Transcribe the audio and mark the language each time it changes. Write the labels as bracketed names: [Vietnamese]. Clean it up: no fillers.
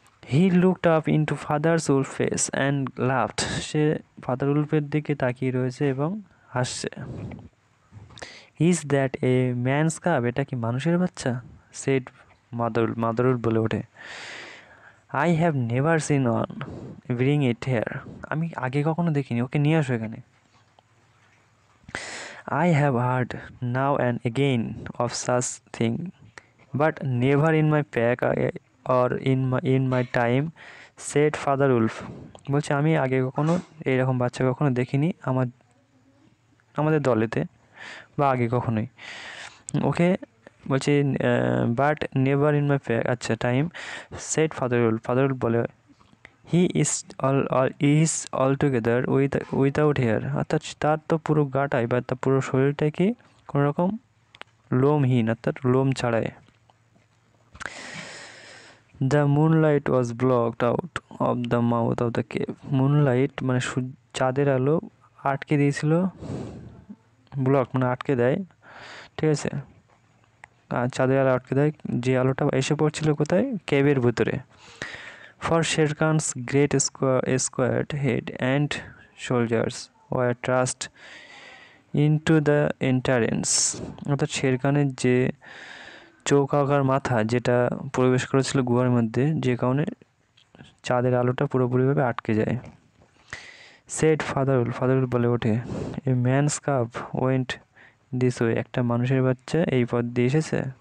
[English] he looked up into father's wolf face and laughed, [Bangla] say father উলফের দিকে তাকিয়ে রয়েছে এবং হাসছে। [English] is that a man's cub, [Bangla] এটা কি মানুষের বাচ্চা? [English] said mother wolf [Bangla] বলে ওঠে, [English] I have never seen one, bring it here, [Bangla] আমি আগে কখনো দেখিনি, ওকে নিয়ে আসো এখানে। [English] I have heard now and again of such thing, but never in my pack or in my time, said Father Wolf. [Bangla] বলছে, আমি আগে কখনো এইরকম বাচ্চা কখনো দেখিনি আমাদের দলেতে, বা আগে কখনোই। ওকে বলছে, [English] but never in my pack, [Bangla] আচ্ছা, [English] time, said father wolf [Bangla] বলে, [English] he is altogether without hair, [Bangla] অর্থাৎ তার তো পুরো গাটাই বা তার পুরো শরীরটাই কি কোনো রকম লোমহীন, অর্থাৎ লোম ছাড়াই। [English] the moonlight was blocked out of the mouth of the cave, [Bangla] moonlight মানে চাঁদের আলো আটকে দিয়েছিল, ব্লক মানে আটকে দেয়, ঠিক আছে, চাঁদের আলো আটকে দেয়, যে আলোটা এসে পড়ছিল কোথায়? কেভের ভিতরে। For Shere Khan's great squared head and shoulders were thrust into the entrance. অর্থাৎ শের খানের যে চৌকাকার মাথা যেটা প্রবেশ করেছিল গুহার মধ্যে, যে কারণে চাঁদের আলোটা পুরোপুরিভাবে আটকে যায়। [English] said father wolf [Bangla] বলে ওঠে, [English] a man's cub went this way, [Bangla] একটা মানুষের বাচ্চা এই পথ দিয়ে এসেছে।